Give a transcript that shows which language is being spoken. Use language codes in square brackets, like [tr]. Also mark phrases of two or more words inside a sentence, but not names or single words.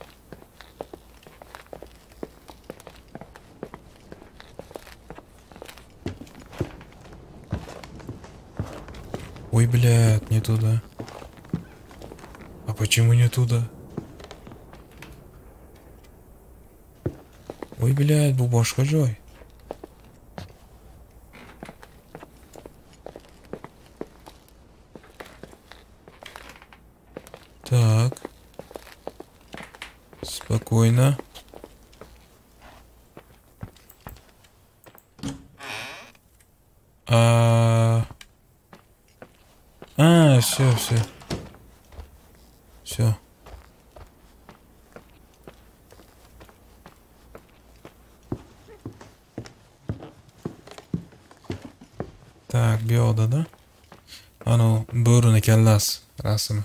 [ru] Ой, блядь, не туда. А почему не туда? Ой, блядь, [uz] bu boshqa joy. [ru] Так. Спокойно. Все. Все. Так, биода, да? [uz] Anu bo'rini kallasi rasmi.